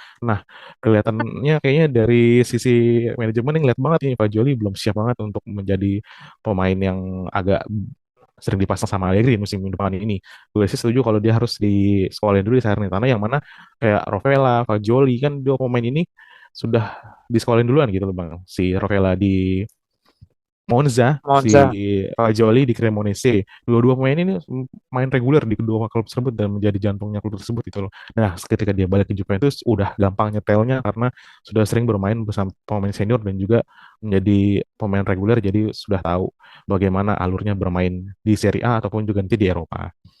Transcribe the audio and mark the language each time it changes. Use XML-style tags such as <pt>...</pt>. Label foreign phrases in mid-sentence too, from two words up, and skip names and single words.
<id>Nah, kelihatannya kayaknya dari sisi manajemen yang ngeliat banget nih Pak Joli belum siap banget untuk menjadi pemain yang agak sering dipasang sama Allegri musim depan ini. Gue sih setuju kalau dia harus di sekolahnya dulu di Salernitana yang mana kayak Rovella, Fagioli kan dua pemain ini sudah di sekolahin duluan gitu loh Bang. Si Rovella di Monza, si Monza. Fagioli di Cremonese. Dua-dua pemain ini main reguler di kedua klub tersebut dan menjadi jantungnya klub tersebut gitu loh. Nah, ketika dia balik ke Juventus udah gampang nyetelnya karena sudah sering bermain bersama pemain senior dan juga menjadi pemain reguler jadi sudah tahu bagaimana alurnya bermain di Serie A ataupun juga nanti di Eropa.</id>